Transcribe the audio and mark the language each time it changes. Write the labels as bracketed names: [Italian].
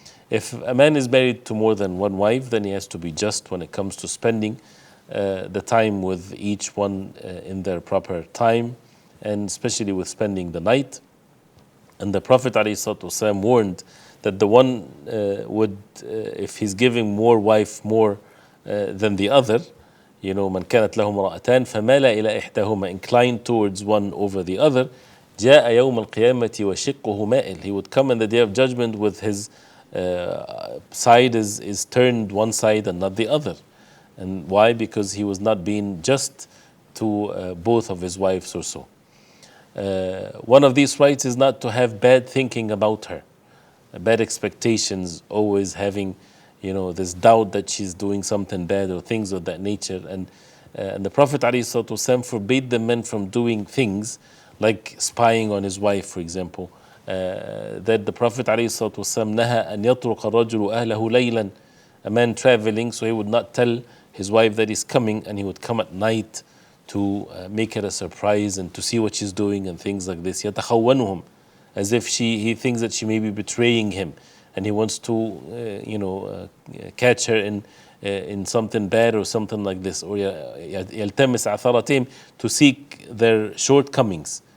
[English] If a man is married to more than one wife, then he has to be just when it comes to spending the time with each one in their proper time, and especially with spending the night. And the Prophet ﷺ warned that the one would, if he's giving more wife more than the other, [Arabic] من كانت له امرأتان فمال إلى إحداهما, [English] inclined towards one over the other, [Arabic] جاء يوم القيامة وشقه مائل. [English] He would come in the day of judgment with his side is turned one side and not the other. And why? Because he was not being just to both of his wives or so. One of these rights is not to have bad thinking about her, bad expectations, always having, this doubt that she's doing something bad or things of that nature. And the Prophet ﷺ forbade the men from doing things like spying on his wife, for example. That the Prophet [Arabic] ﷺ نهى أن يطرق الرجل أهله ليلا. [English] A man traveling, so he would not tell his wife that he's coming, and he would come at night to make her a surprise and to see what she's doing and things like this. [Arabic] يتخونهم, [English] as if he thinks that she may be betraying him, and he wants to catch her in something bad or something like this, or [Arabic] يلتمس عثرتهم, [English] to seek their shortcomings.